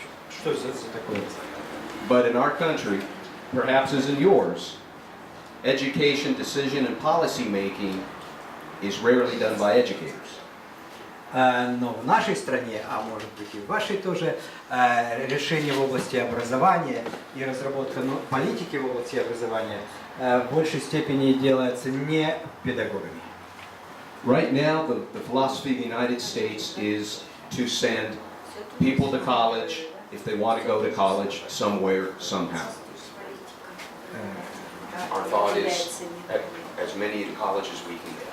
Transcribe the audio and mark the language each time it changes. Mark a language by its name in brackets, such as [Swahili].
[Russian] Что за такое? [English] But in our country, perhaps as in yours, education, decision, and policy making is rarely done by educators. [Russian] Но в нашей стране, а может быть и в вашей тоже, решение в области образования и разработка политики в области образования в большей степени делается не педагогами. [English] Right now, the philosophy of the United States is to send people to college, if they want to go to college, somewhere, somehow. Our thought is as many college as we can get.